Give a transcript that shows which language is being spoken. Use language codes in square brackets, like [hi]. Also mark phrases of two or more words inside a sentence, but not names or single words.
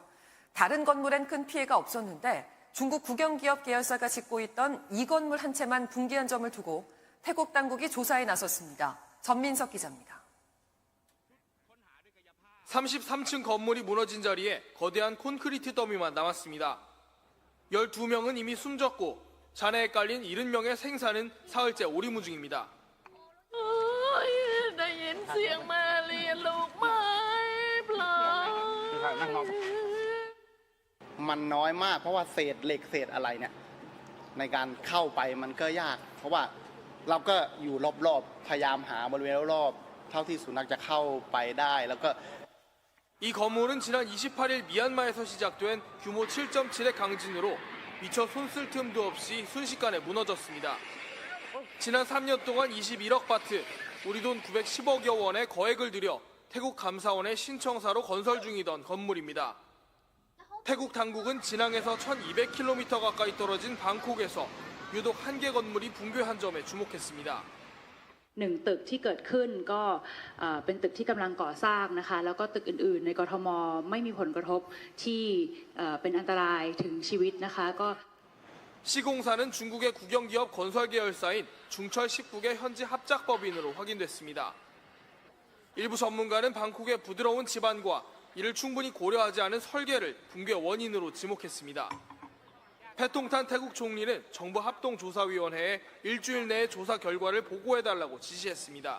[ko] 다른 건물엔 큰 피해가 없었는데 중국 국영기업 계열사가 짓고 있던 이 건물 한 채만 붕괴한 점을 두고 태국 당국이 조사에 나섰습니다. 전민석 기자입니다. 33층 건물이 무너진 자리에 거대한 콘크리트 더미만 남았습니다. 12명은 이미 숨졌고 잔해에 깔린 70명의 생사는 사흘째 오리무 중입니다. [th] ได้ยินเสียงมาเรียนลูกไม้ปลาย มันน้อยมากเพราะว่าเศษเหล็กเศษอะไรเนี่ยในการเข้าไปมันก็ยาก เพราะว่าเราก็อยู่รอบๆพยายามหาบริเวณรอบๆเท่าที่สุนัขจะเข้าไปได้แล้วก็ [ko] 이 건물은 지난 28일 미얀마에서 시작된 규모 7.7의 강진으로 미처 손쓸 틈도 없이 순식간에 무너졌습니다. 지난 3년 동안 21억 바트, 우리 돈 910억여 원의 거액을 들여 태국 감사원의 신청사로 건설 중이던 건물입니다. 태국 당국은 진앙에서 1200km 가까이 떨어진 방콕에서 유독 한 개 건물이 붕괴한 점에 주목했습니다. [th] หนึ่งตึกที่เกิดขึ้นก็เป็นตึกที่กำลังก่อสร้างนะคะแล้วก็ตึกอื่นๆในกทมไม่มีผลกระทบที่เป็นอันตรายถึงชีวิตนะคะก็ [ko] 시공사는 중국의 국영기업 건설 계열사인 중철 19개 현지 합작법인으로 확인됐습니다. 일부 전문가는 방콕의 부드러운 집안과 이를 충분히 고려하지 않은 설계를 붕괴 원인으로 지목했습니다. 패통탄 태국 총리는 정부 합동조사위원회에 일주일 내에 조사 결과를 보고해달라고 지시했습니다.